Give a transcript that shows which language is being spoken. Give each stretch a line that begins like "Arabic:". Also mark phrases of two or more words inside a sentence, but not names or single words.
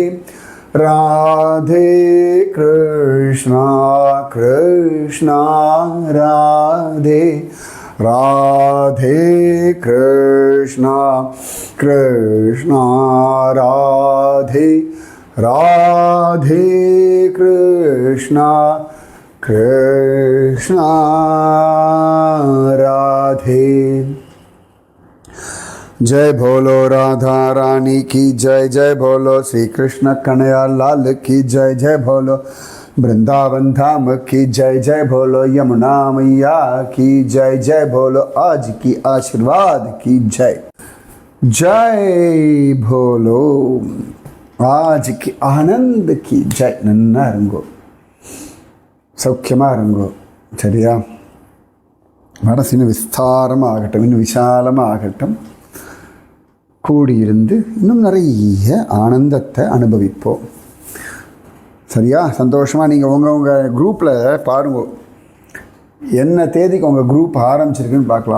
Tamil: ராதே கிருஷ்ணா கிருஷ்ணா ராதே, ராதே கிருஷ்ணா கிருஷ்ணா ராதே, ராதே கிருஷ்ணா கிருஷ்ணா ராதே.
Hindi: जय बोलो राधा रानी की जय, जय बोलो श्री कृष्ण कन्हैया लाल की जय, जय बोलो वृंदावन धाम की जय, जय बोलो यमुना मैया की जय, जय बोलो आज की आशीर्वाद की जय, जय बोलो आज की आनंद की जय. नन्ना रंगो,
Tamil: சௌக்கியமாக இருங்கோ. சரியா? மனசு இன்னும் விஸ்தாரமாக ஆகட்டும், இன்னும் விசாலமாக ஆகட்டும். கூடியிருந்து இன்னும் நிறைய ஆனந்தத்தை அனுபவிப்போம். சரியா? சந்தோஷமாக நீங்கள் உங்கள் குரூப்பில் பாருங்க, என்ன தேதிக்கு உங்கள் குரூப் ஆரம்பிச்சிருக்குன்னு பார்க்கலாம்.